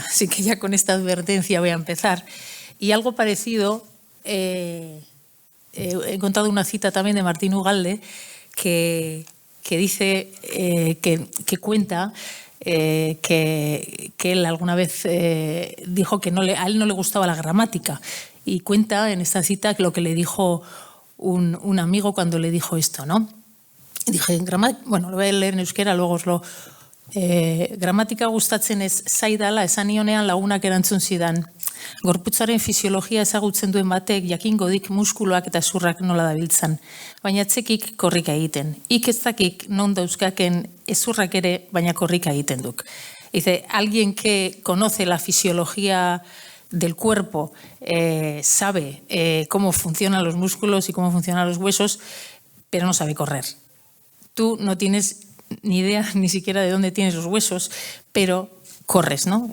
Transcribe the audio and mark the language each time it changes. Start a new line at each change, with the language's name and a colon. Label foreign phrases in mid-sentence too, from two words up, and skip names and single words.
Spanish: Así que ya con esta advertencia voy a empezar. Y algo parecido, he encontrado una cita también de Martín Ugalde que dice, que cuenta que él alguna vez dijo que a él no le gustaba la gramática, y cuenta en esta cita lo que le dijo un amigo cuando le dijo esto, ¿no? Dije, bueno, lo voy a leer en euskera, luego os lo...
Basque: gramatika gustatzen ez zaidala esan nionean lagunak erantzun zidan. Gorputzaren fisiologia ezagutzen duen batek jakingo dik muskuloak eta zurrak nola dabiltzan, baina etzekik korrika egiten. Ik ez dakik non dauzkaken ezurrak ere, baina korrika egiten duk.
Spanish: Dice, alguien que conoce la fisiología del cuerpo sabe cómo funcionan los músculos y cómo funcionan los huesos, pero no sabe correr. Tú no tienes ni idea ni siquiera de dónde tienes los huesos, pero corres, ¿no?